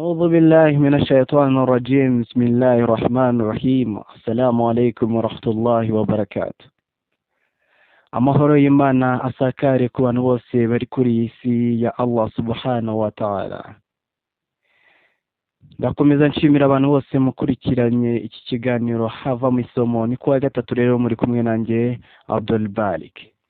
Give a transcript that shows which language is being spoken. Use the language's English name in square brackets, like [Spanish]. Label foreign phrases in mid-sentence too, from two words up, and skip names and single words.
[Arabic] أعوذ بالله من الشيطان الرجيم بسم الله الرحمن الرحيم السلام عليكم ورحمة الله وبركاته [Kinyarwanda] amahoro y'Imana asakare ku bantu bose bari kuri iyi si ya Allah [Arabic] سبحانه وتعالى. [Kinyarwanda] Ndakomeza nshimira abantu bose mukurikiranye iki kiganiro hava mu isomo. Ni kuwa gatatu rero muri kumwe nanjye Abdul Balik.